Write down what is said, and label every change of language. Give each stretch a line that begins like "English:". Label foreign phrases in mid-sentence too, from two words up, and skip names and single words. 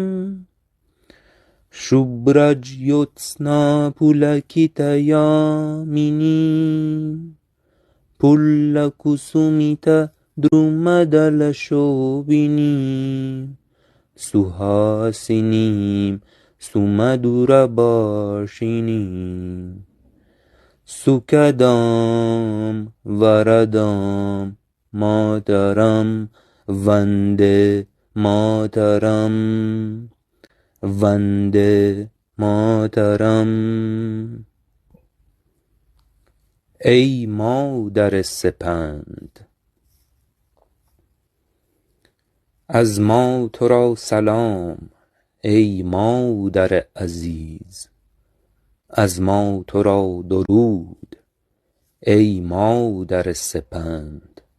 Sanskrit: शुभ्रज्योत्स्ना पुलकितयामिनी, पुल्लकुसुमित द्रुमदलशोभिनी, सुहासिनी सुमधुरभाषिणी, सुखदां वरदां मातरम, वंदे मातरम, वंदे मातरम।
Persian: ای مادر سپند، از ما تو را سلام ای مادر عزیز، از ما تو را درود ای مادر سپند.